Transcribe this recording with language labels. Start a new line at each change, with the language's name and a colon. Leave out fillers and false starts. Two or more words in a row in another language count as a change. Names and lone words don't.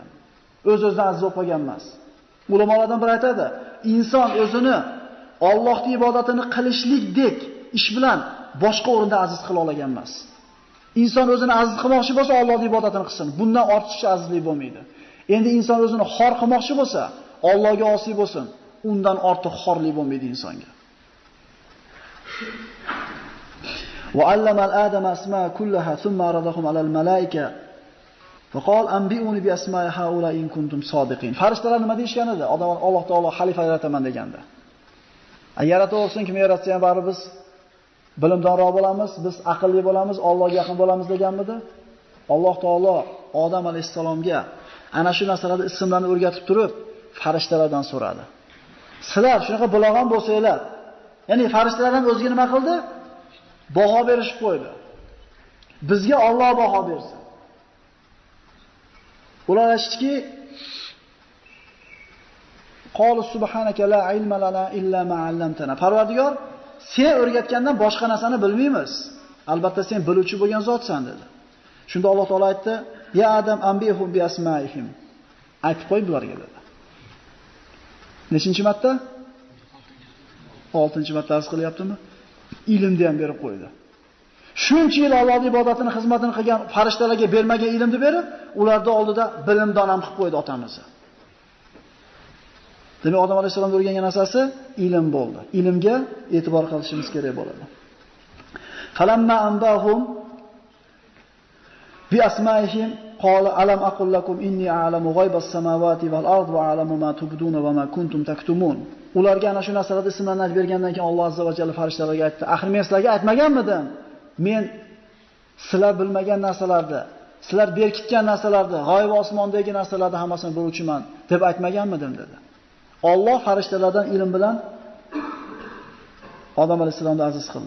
Uzbek: O'z-o'zidan aziz bo'lib qolgan emas. Ulamolardan biri aytadi, inson o'zini Allohning ibodatini qilishlikdek ish bilan boshqa o'rinda aziz qila olgan emas. Inson o'zini aziz qilmoqchi bo'lsa, Allohning ibodatini qilsin. Bundan ortiqcha azizlik bo'lmaydi. Endi inson o'zini xor qilmoqchi bo'lsa, Allohga osiy bo'lsin. Undan ortiq xorlik bo'lmaydi insonga.
Arabic: وعلم الآدم أسماء كلها ثم عرضهم على الملائكة فقال أنبئوني بأسماء هؤلاء إن كنتم صادقين.
Uzbek: Farishtalar nima deyishgan edi? Alloh taolo xalifa yarataman deganda. Yarata olsin, kim yaratsa ham bari biz bilimdonroq bo'lamiz, biz aqlli bo'lamiz, Allohga yaqin bo'lamiz deganmidi? Alloh taolo Odam alayhisalomga ana shu narsalarni ismlarni o'rgatib turib, farishtalardan so'radi. Sizlar shunaqa bilag'on bo'lsanglar, ya'ni farishtalar ham o'ziga nima qildi? Baho berishib qo'ydi. Bizga Alloh baho bersin. Ular aytishdiki:
Arabic: "قالوا سبحانك لا علم لنا إلا ما علمتنا."
Uzbek: Parvardigor, sen o'rgatgandan boshqa narsani bilmaymiz. Albatta sen biluvchi bo'lgan zotsan dedi. Shunda Alloh taolo aytdi:
Arabic: "يا آدم أنبئهم بأسمائهم."
Uzbek: Aytib qo'y bularga dedi. Nechinchi marta? 6-marta arz qilyaptimi? Ilmni ham berib qo'ydi. Shuncha yil Allohning ibodatini, xizmatini qilgan farishtalarga bermagan ilmni berib, ularda oldida bilimdon ham qilib qo'ydi otamizni. Demak, Odam alayhisalom o'rgangan narsasi ilm bo'ldi. Ilmga e'tibor qilishimiz kerak bo'ladi.
Arabic: فلما أنبأهم بأسمائهم قال ألم أقل لكم إني أعلم غيب السماوات والأرض وأعلم ما تبدون وما كنتم تكتمون.
Uzbek: Ularga ana shu narsalarni ismlarni aytib bergandan keyin Alloh
Arabic: عز وجل
Uzbek: farishtalarga aytdi: "Axir men sizlarga aytmaganmidim? Men sizlar bilmagan narsalarni, sizlar berkitgan narsalarni, g'oyib osmondagi narsalarni hammasini biluvchiman deb aytmaganmidim?" dedi. Alloh farishtalardan ilm bilan Odam alayhisalomni aziz qildi.